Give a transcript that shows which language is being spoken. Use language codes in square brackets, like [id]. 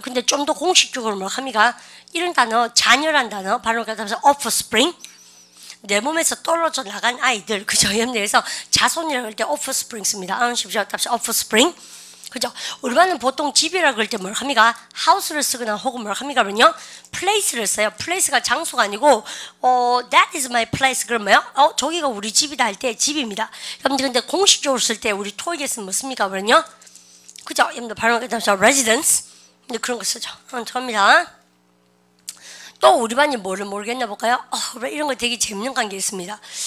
[ko] 근데 좀 더 공식적으로 뭐 합니까? 이런 단어, 자녀란 단어, 바로 가서 offspring. 내 몸에서 떨어져 나간 아이들, 그죠? 여러분들에서 자손이라고 할 때 offspring 씁니다. 아십시오? offspring. 그죠? 우리 반은 보통 집이라고 할 때 뭘 합니까? house를 쓰거나 혹은 뭘 합니까? 그러면요? place를 써요. place가 장소가 아니고, [en] that is my place. [ko] 그러면요? 저기가 우리 집이다 할 때 집입니다. 여러분들 근데 공식적으로 쓸 때 우리 토익에서 뭐 씁니까? 그러면요? 그죠? 여러분들 발음을 따라서 residence. 근데 그런 거 쓰죠. 갑니다. 또 우리 반이 뭐를 모르겠나 볼까요? 이런 거 되게 재밌는 관계 있습니다.